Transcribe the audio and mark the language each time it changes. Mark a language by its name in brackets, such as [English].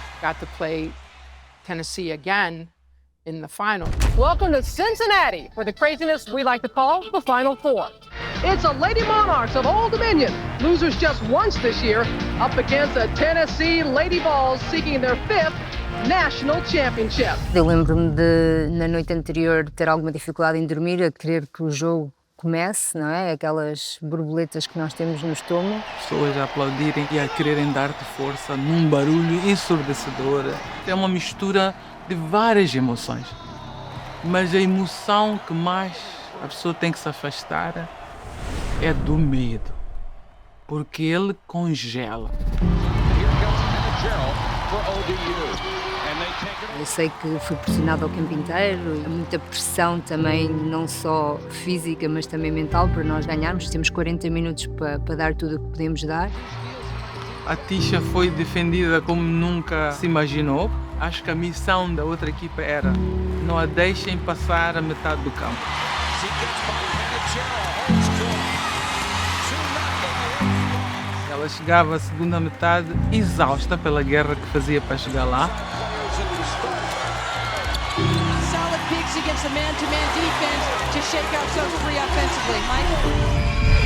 [English] got to play Tennessee again in the final. Welcome to Cincinnati, for the craziness we like to call the Final Four. It's the Lady Monarchs of Old Dominion, losers just once this year, up against the Tennessee Lady Vols seeking their 5th national championship. [Portuguese] Eu lembro-me de, na noite anterior, ter alguma dificuldade em dormir, a querer que o jogo comece, não é? Aquelas borboletas que nós temos no estômago. Pessoas a aplaudirem e a quererem dar-te força num barulho ensurdecedor. É uma mistura de várias emoções. Mas a emoção que mais a pessoa tem que se afastar é do medo. Porque ele congela. Eu sei que fui pressionada ao campo inteiro, muita pressão também, não só física, mas também mental, para nós ganharmos. Temos 40 minutos para dar tudo o que podemos dar. A Tisha foi defendida como nunca se imaginou. Acho que a missão da outra equipa era: não a deixem passar a metade do campo. Ela chegava à segunda metade exausta pela guerra que fazia para chegar lá. [English] Solid peaks against the man-to-man defense to shake ourselves free offensively. Mike?